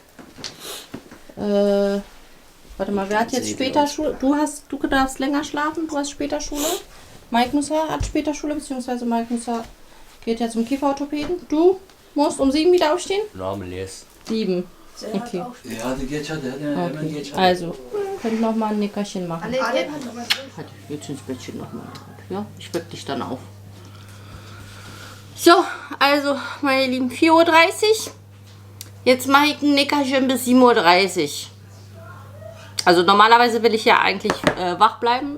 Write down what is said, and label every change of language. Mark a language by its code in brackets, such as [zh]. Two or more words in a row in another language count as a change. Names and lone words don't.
[de] Warte mal, wer hat jetzt später Schule? Du darfst länger schlafen, du hast später Schule. Mike Musa hat später Schule, beziehungsweise Mike Musa geht ja zum Kieferorthopäden. Du musst um 7 wieder aufstehen? Normal yes. 7. Sehr hart Okay. auf. Ja, [tr] hadi geç hadi hemen [de] Okay. [tr] geç hadi. [de] Also, könnt noch mal ein Nickerchen machen. Alle hat nochmal drin. Halt, jetzt ins Bettchen nochmal. Ja, ich weck dich dann auf. So, also, meine Lieben, 4:30 Uhr. Jetzt mache ich ein Nickerchen bis 7:30 Uhr. Also normalerweise will ich ja eigentlich wach bleiben.